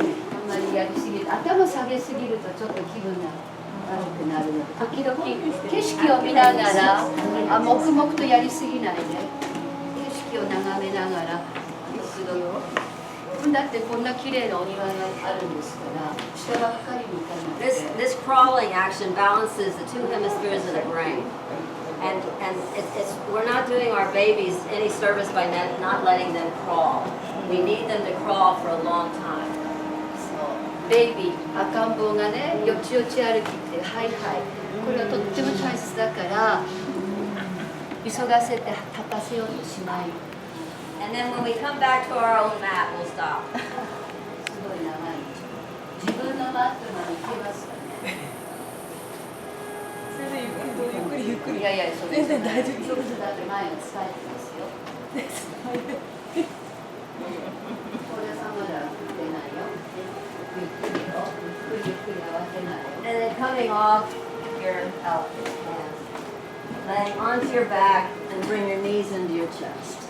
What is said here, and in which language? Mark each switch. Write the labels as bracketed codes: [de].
[ja] あんまりやりすぎる頭下げすぎるとちょっと気分が悪くなるので時々景色を見ながら黙々とやりすぎないで景色を眺めながら一度だってこんな綺麗なお庭があるんですから下ばっかりに行かないで [en] This crawling action balances the two hemispheres of the brain. And we're not doing our babies any service by not letting them crawl. We need them to crawl for a long time. [ja] ベイビー赤ん坊がねよちよち歩きってはいはいこれはとっても大切だから急がせて立たせようとしない [en] And then when we come back to our own mat, we'll stop. [ja] すごい長い自分のマットまで行けますかねそれでゆっくりゆっくりいやいやそれ全然大丈夫そうですだって前を伝えてますよこれさまだ出ないよゆっくりよゆっくりゆっくり慌てないよ [en] And then coming off your hands. Laying onto your back and bring your knees into your chest.